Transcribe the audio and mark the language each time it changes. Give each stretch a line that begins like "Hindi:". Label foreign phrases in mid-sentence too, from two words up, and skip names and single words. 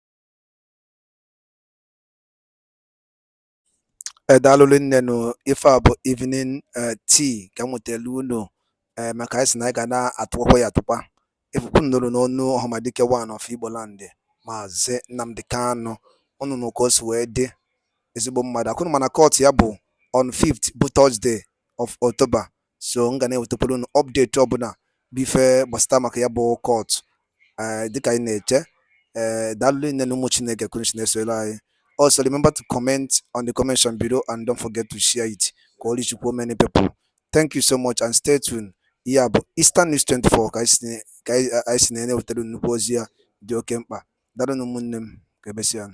Igbo: Dalụlụ nne nụ ife a bụ
English: evening tea
Igbo: ka m wetelu unu maka anyị sị na anyị ga na-atụkwa ya atụkwa Ifukunu nụrụ n'ọnụ ọhamadike
English: one of Igbo land,
Igbo: Maazị Nnamdi Kanu. Unu nụ ka o si wee dị, ezigbo mmadụ. Akwụnụ mana court ya bụ on 5th bụ
English: Thursday of October.
Igbo: So m ga na-ewetakwara unu update ọbụla bụ ife gbasara maka ya bụ court dịka anyị na-eche. Daalụ nne na ụmụ Chineke kwuru Chineke anyị.
English: Also remember to comment on the comment section below and don't forget to share it
Igbo: ka ọ
English: reach many people. Thank you so much and stay tuned.
Igbo: Ihe a bụ Eastern News 24 ka anyị si na-enye wetara nnukwu ozi ya dị oke mkpa. Daalụ na ụmụnne m, ka emesịa.